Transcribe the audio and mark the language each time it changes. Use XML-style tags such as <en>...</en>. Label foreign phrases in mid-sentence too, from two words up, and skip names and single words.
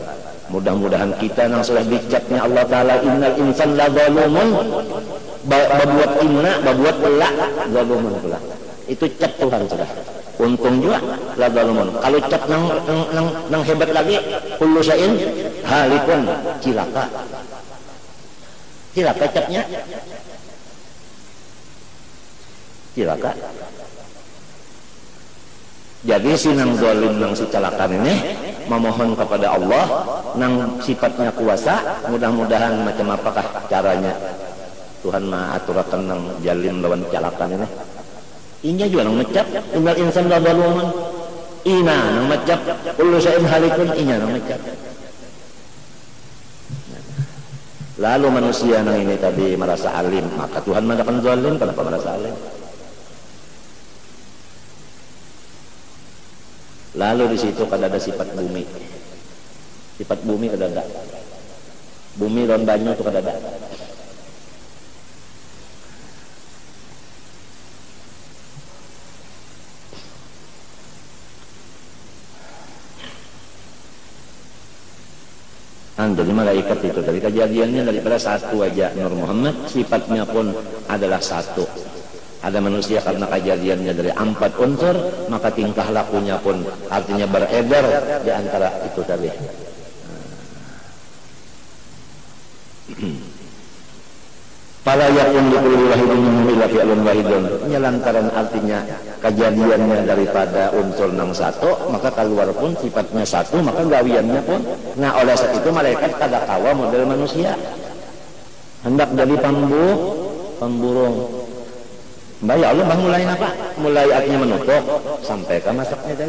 <bjn>Mudah-mudahan kita yang sudah dicapnya Allah Ta'ala</bjn> <ar>innal insan la zalumun,</ar> <bjn>babuat inna, babuat pelak zalumun pula. Itu cap Tuhan sudah. Untung juga</bjn> <ar>la zalumun.</ar> <bjn>Kalau cap nang hebat lagi,</bjn> <ar>kullu syai'in halikun,</ar> <bjn>cilaka. Cilaka capnya. cilaka. Jadi si nang zalim nang si celakan ini memohon kepada Allah nang sifatnya kuasa, mudah-mudahan macam apakah caranya Tuhan mah aturakan nang jalim lawan celakan ini. Inya juga nang mecap tinggal</bjn> <ar>insan la zaluman.</ar> <bjn>Ina nang mecap</bjn> <ar>kullu syai'in halikun,</ar> <bjn>inya nang mecap. Lalu manusia nang ini tadi merasa alim, maka Tuhan mengatakan zalim, kenapa merasa alim? Lalu di situ kada ada sifat bumi. Sifat bumi kada ada. Bumi dan banyu itu kada ada. Jadi malaikat itu dari kejadiannya daripada satu aja Nur Muhammad, sifatnya pun adalah satu. Ada manusia karena kejadiannya dari 4 unsur, maka tingkah lakunya pun artinya beredar di antara itu tadi.</bjn> <ar>Fala yakun likulli wahidin minhum illa fi'lun wahidun.</ar> <bjn>Lantaran artinya kejadiannya daripada unsur nang satu, maka keluar pun sifatnya satu, maka gawiannya pun. Nah, oleh sebab itu malaikat kada kawa model manusia. Hendak jadi pemburung. Mbak ya Allah, bang mulai apa? Mulai artinya menutup sampai ke masaknya tadi.</bjn>